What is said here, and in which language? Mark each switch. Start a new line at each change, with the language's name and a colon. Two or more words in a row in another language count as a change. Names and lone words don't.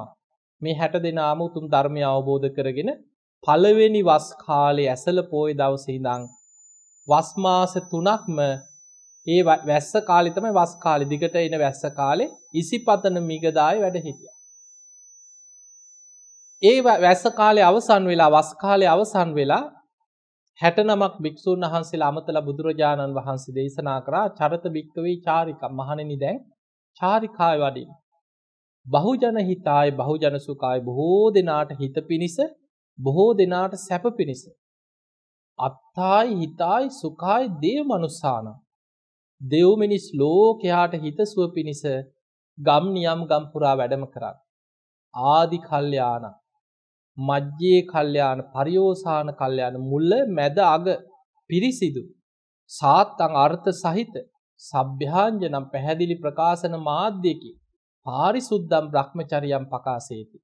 Sinhala: මේ 60 දෙනාම උතුම් ධර්මය අවබෝධ කරගෙන පළවෙනි වස් කාලේ ඇසල පොය දවසේ ඉඳන් වස් මාස 3ක්ම ඒ වැස්ස කාලේ තමයි වස් කාලේ දිගට එන වැස්ස කාලේ ඉසිපතන මිගදායේ වැඩ හිටියා. ඒ වැස්ස කාලේ අවසන් වෙලා වස් කාලේ අවසන් වෙලා 69ක් භික්ෂුන් වහන්සේලා අමතලා බුදුරජාණන් වහන්සේ දේශනා කරා
Pali: චරත භික්කවේ චාරිකා
Sinhala: මහණෙනි දැන් චාරිකාවේ වඩින්න.
Pali: බහුජන හිතාය බහුජන සුඛාය
Sinhala: බොහෝ දෙනාට හිත පිනිස බොහෝ දෙනාට සැප පිනිස
Pali: අත්තායි හිතායි සුඛායි දේව මනුස්සාන.
Sinhala: දෙව් මිනිස් ලෝකයාට හිතසුව පිණිස ගම් නියම් ගම් පුරා වැඩම කරන්න.
Pali: ආදි කල්යාණ මජ්ජේ කල්යාණ පරියෝසాన කල්යාණ
Sinhala: මුල මැද අග පිරිසිදු
Pali: සාත්තං
Sinhala: අර්ථ සහිත
Pali: සබ්භ්‍යාංජනම්
Sinhala: පැහැදිලි ප්‍රකාශන මාධ්‍යකි
Pali: පාරිසුද්ධම් බ්‍රහ්මචරියම් පකාසේති.